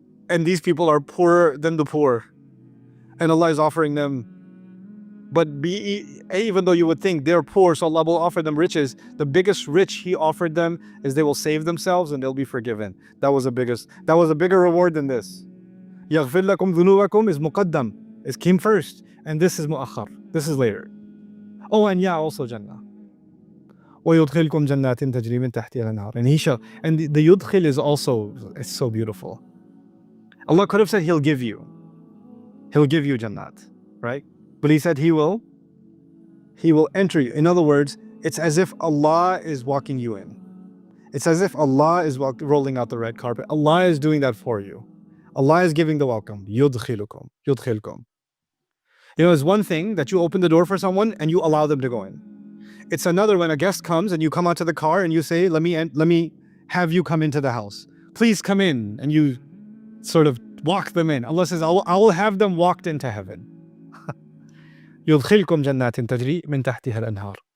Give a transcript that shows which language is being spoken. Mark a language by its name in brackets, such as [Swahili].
[English] And these people are poorer than the poor. And Allah is offering them, but even though you would think they're poor, so Allah will offer them riches, the biggest rich He offered them is they will save themselves and they'll be forgiven. That was a bigger reward than this. [Arabic] يَغْفِرْ لَكُمْ ذُنُوبَكُمْ [English] is muqaddam. It came first, and this is mu'akhar. This is later. Oh, and also Jannah. [Arabic] وَيُدْخِلْكُمْ جَنَّاتٍ تَجْرِي مِنْ تَحْتِهَا الْأَنْهَارِ. [English] And the yudkhil is also, it's so beautiful. Allah could have said He'll give you Jannat, right? But He said He will enter you. In other words, it's as if Allah is walking you in. It's as if Allah is rolling out the red carpet. Allah is doing that for you. Allah is giving the welcome. Yudkhilukum. It's one thing that you open the door for someone and you allow them to go in. It's another when a guest comes and you come out to the car and you say, let me have you come into the house. Please come in. And you sort of walk them in. Allah says, I will have them walked into heaven. [Arabic] يدخلكم جنات تجري من تحتها الأنهار.